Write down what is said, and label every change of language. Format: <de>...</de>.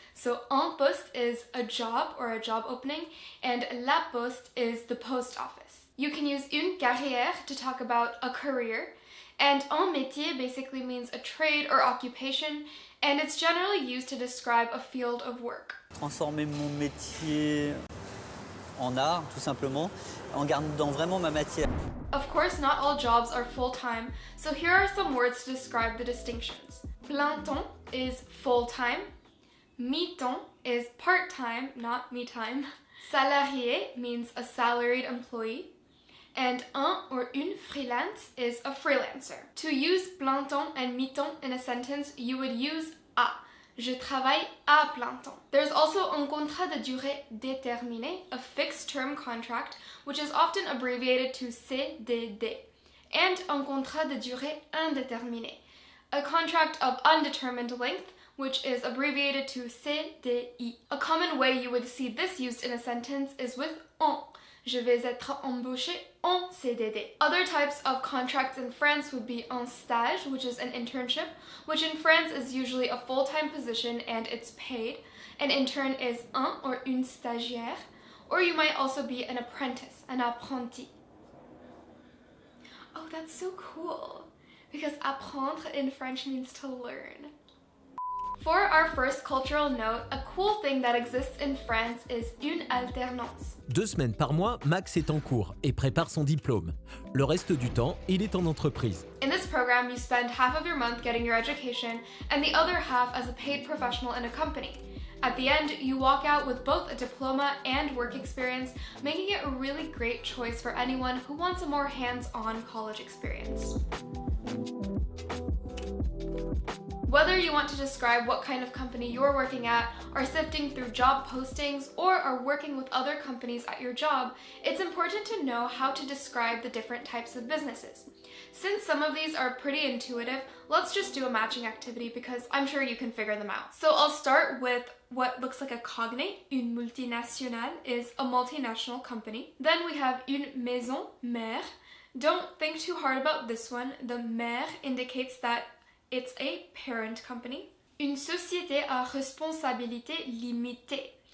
<en>So en poste is a job or a job opening, and la poste is the post office. You can use une carrière to talk about a career, and un métier basically means a trade or occupation, and it's generally used to describe a field of work.</en> <fr>Transformer mon métier en art, tout simplement, en gardant vraiment ma matière.</fr> <en>Of course, not all jobs are full-time, so here are some words to describe the distinctions. Plein temps is full-time. Mi-temps is part-time, not me-time. Salarié means a salaried employee. And un or une freelance is a freelancer. To use plein temps and mi-temps in a sentence, you would use à.</en> <fr>Je travaille à plein temps.</fr> <en>There's also un contrat de durée déterminée, a fixed-term contract, which is often abbreviated to CDD, and un contrat de durée indéterminée, a contract of undetermined length, which is abbreviated to CDI. A common way you would see this used in a sentence is with en.</en> <fr>Je vais être embauché en CDD.</fr> <en>Other types of contracts in France would be en stage, which is an internship, which in France is usually a full-time position and it's paid. An intern is un or une stagiaire, or you might also be an apprentice, an apprenti. Oh, that's so cool, because apprendre in French means to learn. For our first cultural note, a cool thing that exists in France is une alternance.</en> <fr>2 semaines par mois, Max est en cours et prépare son diplôme. Le reste du temps, il est en entreprise.</fr> <en>In this program, you spend half of your month getting your education and the other half as a paid professional in a company. At the end, you walk out with both a diploma and work experience, making it a really great choice for anyone who wants a more hands-on college experience. Whether you want to describe what kind of company you're working at, are sifting through job postings, or are working with other companies at your job, it's important to know how to describe the different types of businesses. Since some of these are pretty intuitive, let's just do a matching activity because I'm sure you can figure them out. So I'll start with what looks like a cognate. Une multinationale is a multinational company. Then we have une maison mère. Don't think too hard about this one. The mère indicates that it's a parent company.</en> <fr>Une société à responsabilité limitée.</fr>